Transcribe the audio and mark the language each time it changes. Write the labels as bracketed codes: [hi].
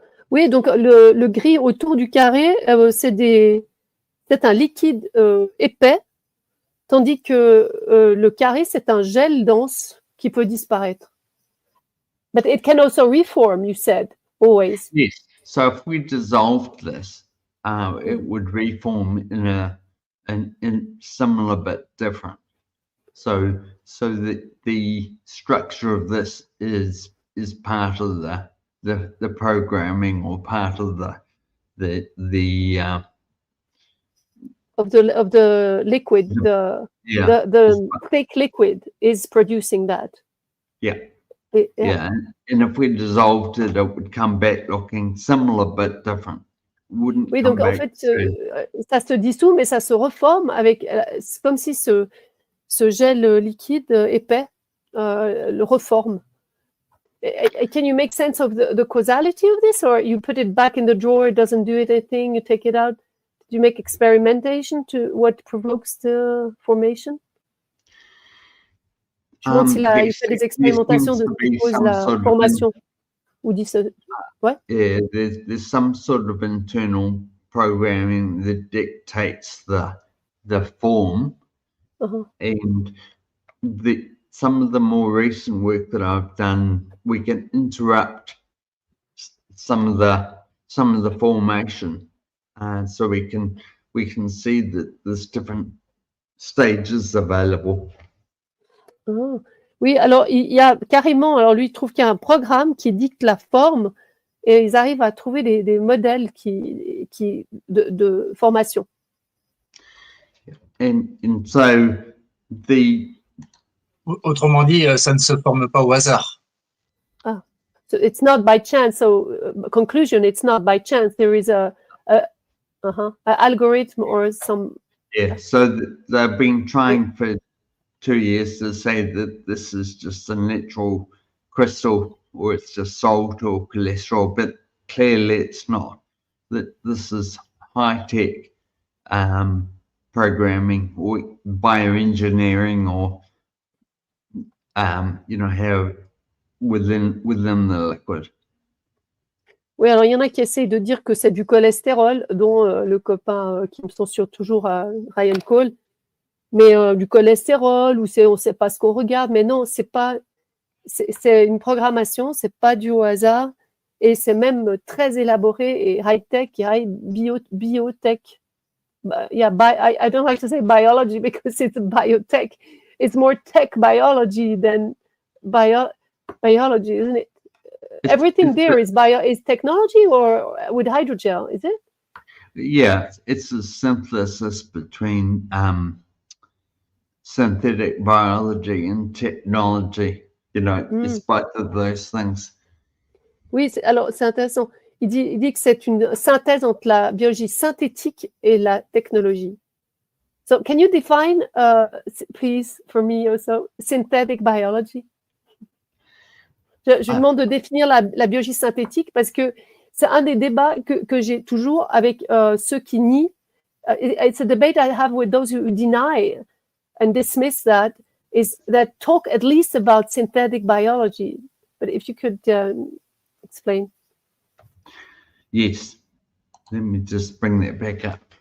[fr] Oui, donc le gris autour du carré, c'est un liquide épais, tandis que le carré, c'est un gel dense qui peut disparaître. [en] But it can also reform, you said, always. Yes. So if we dissolved this, it would reform in similar but different. So the structure of this is part of the programming, or part of the of the liquid, the thick liquid is producing that. Yeah. And if we dissolved it, it would come back looking similar but different. [fr] Oui, donc en fait, ça se dissout, mais ça se reforme c'est comme si ce gel liquide épais le reforme. [en] Can you make sense of the causality of this, or you put it back in the drawer, it doesn't do anything, you take it out? Do you make experimentation to what provokes the formation? [fr] Je demande s'il a fait des expérimentations de ce qui cause la formation. Ou dit ça. Ouais. [en] Yeah, there's some sort of internal programming that dictates the form, and some of the more recent work that I've done, we can interrupt some of the formation, and so we can see that there's different stages available. [fr] Oui, alors il y a carrément, alors lui il trouve qu'il y a un programme qui dicte la forme, et ils arrivent à trouver des modèles de formation. [en] And so [fr] autrement dit, ça ne se forme pas au hasard. [en] So it's not by chance. So conclusion, it's not by chance. There is a algorithm or some. Yeah. So they've been trying for 2 years to say that this is just a natural crystal, or it's just salt or cholesterol, but clearly it's not. That this is high-tech programming or bioengineering, or how within the liquid. [fr] Oui, alors il y en a qui essayent de dire que c'est du cholestérol, dont le copain qui me censure toujours, Ryan Cole, mais du cholestérol, ou on ne sait pas ce qu'on regarde, mais non, c'est une programmation, c'est pas dû au hasard, et c'est même très élaboré et high-tech, biotech. [en] Yeah, I don't like to say biology because it's biotech. It's more tech biology than biology, isn't it? Everything there is technology, or with hydrogel, is it? Yeah, it's a synthesis between synthetic biology and technology. You know, it's both of those things. [fr] Oui, alors c'est intéressant. Il dit que c'est une synthèse entre la biologie synthétique et la technologie. [en] So, can you define, please, for me also, synthetic biology? [fr] Je demande de définir la biologie synthétique parce que c'est un des débats que j'ai toujours avec ceux qui nient. [en] It's a debate I have with those who deny and dismiss that, is that talk at least about synthetic biology. But if you could explain. Yes. Let me just bring that back up.